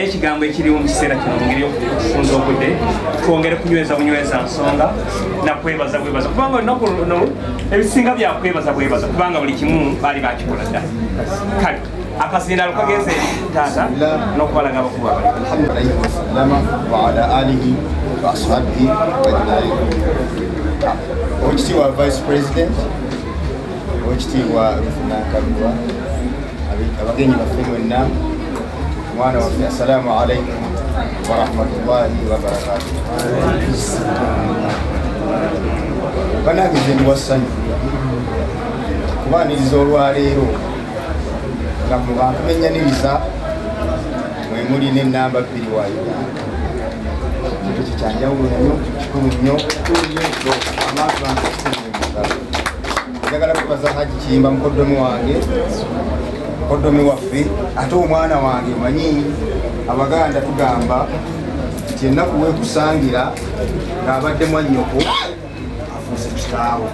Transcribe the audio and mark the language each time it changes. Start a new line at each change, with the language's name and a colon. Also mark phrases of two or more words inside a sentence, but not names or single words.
Ganda: ekigambo ekiriwo mu kiseera kino ngeri yokufunza obudde twongere kunyweza bunyweza nsonga nakwebaza bwebaza kubanga olunaku luno ebisinga byakwebaza bwebaza kubanga buli kimu baali bakikola dda kale akasindalo kagenze taata n'okubalaga abakulu abali
Arabic: وعلى آله وأصحابه أجمعين.
Ganda: Oweekitiibwa
English: Vice President,
Ganda: Oweekitiibwa Rufuna Kabirwa, abagenyi baffe mwenna, mwana waffe,
Arabic: السلام عليكم ورحمة الله وبركاته.
Ganda: Bannange ndi wassanyu kubaaniriza olwaleero nga mu bantu bennyaniriza mwe muli n'ennamba 2 wa Uganda. Kintu kyanjawulo nnyo kikulu nnyo abantu bange njagala kubaza Haji Kiyimba mukoddomi wange mukoddomi waffe ate omwana wange manyi Abaganda tugamba nti ennaku weekusangira ng'abadde mwannyoko afuuse kitaawo